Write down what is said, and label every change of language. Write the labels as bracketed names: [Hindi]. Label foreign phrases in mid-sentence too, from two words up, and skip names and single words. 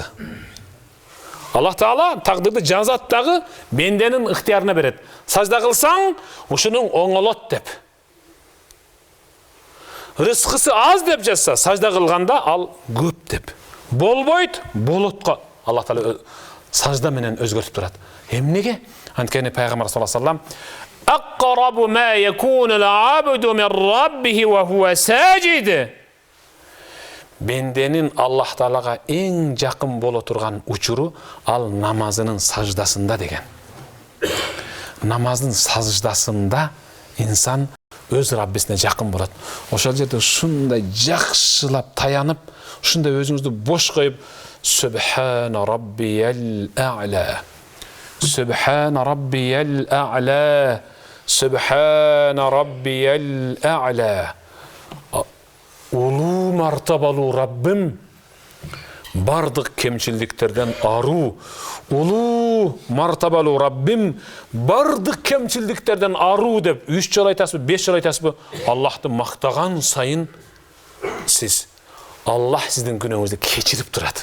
[Kyrgyz] Аллах Таала тагдырды жазат дагы бенденин ыктыярына берет. Сажда кылсаң, ушунун оңолот деп. Рызкысы аз деп жазса, сажда кылганда ал көп деп. Болбойт, болотко Аллах Таала сажда менен өзгөртүп турат. Эмнеге? Анткени пайгамбар [Arabic] صلى الله عليه وسلم أقرب ما يكون العبد من ربه وهو ساجد. [Kyrgyz] Бенденин Аллах Таалага эң жакын боло турган учуру ал намазынын саждасында деген. Намаздын саждасында инсан өз Раббисине жакын болот. Ошол жерде ушундай жакшылап таянып, ушундай өзүңүздү бош коюп, [Arabic] سبحان ربي الأعلى. سبحان ربي الأعلى. سبحان ربي الأعلى. [Kyrgyz] Улуу мартабалуу Раббим бардык кемчилдиктерден аруу. Улуу мартабалуу Раббим бардык кемчилдиктерден аруу деп 3 жолу айтасызбы, 5 жолу айтасызбы? Аллахты мактаган сайын сиз Аллах сиздин күнөөңүздү кечирип турат.